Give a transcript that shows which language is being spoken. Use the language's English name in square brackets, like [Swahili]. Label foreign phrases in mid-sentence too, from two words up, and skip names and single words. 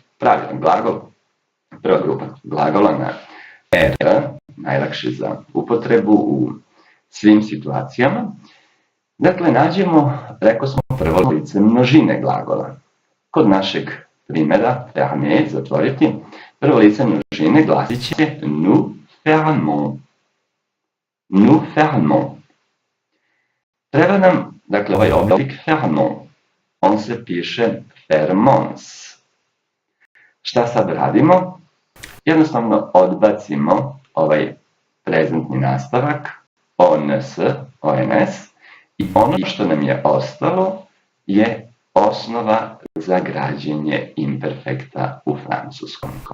[Bosnian] Pravilan glagol, prva grupa glagola na R, najlakše za upotrebu u svim situacijama. Dakle, nađemo, rekao smo, prvo lice množine glagola. Kod našeg primjera, fermer, zatvoriti, prvo lice množine glasit će [French] nous fermons. Nous fermons. [Bosnian] Treba nam, dakle, ovaj oblik fermons. On se piše fermons. Šta sad radimo? Jednostavno odbacimo ovaj prezentni nastavak, ONS, ONS, i ono što nam je ostalo je osnova za građenje imperfekta u francuskom.